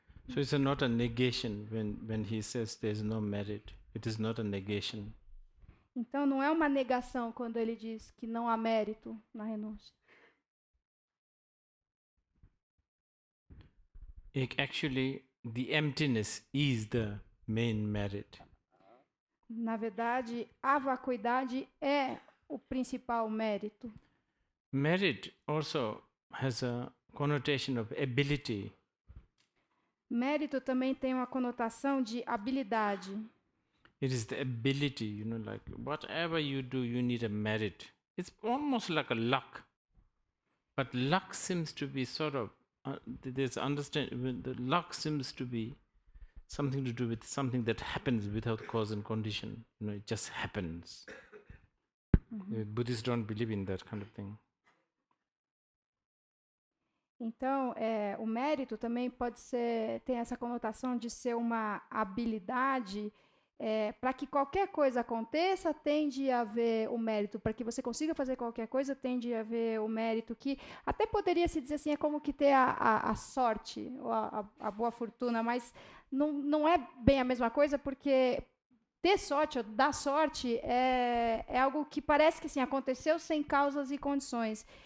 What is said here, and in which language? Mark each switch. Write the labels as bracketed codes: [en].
[en] So it's not a negation when he says there is no merit. It is not a negation. [pt] Então não é uma negação quando ele diz que não há mérito na renúncia. [en] Actually, the emptiness is the main merit. [pt] Na verdade, a vacuidade é o principal mérito. [en] Merit also has a connotation of ability. [pt] Mérito também tem uma conotação de habilidade. [en] It is the ability, like whatever you do, you need a merit. It's almost like a luck. But luck seems to be sort of, there's understanding, the luck seems to be something to do with something that happens without cause and condition. It just happens. Buddhists don't believe in that kind of thing. [pt] Então, o mérito também tem essa conotação de ser uma habilidade. Para que qualquer coisa aconteça, tende a haver o mérito. Para que você consiga fazer qualquer coisa, tende a haver o mérito, que até poderia se dizer assim, é como que ter a sorte, ou a boa fortuna, mas não é bem a mesma coisa, porque ter sorte, ou dar sorte, é algo que parece que assim, aconteceu sem causas e condições.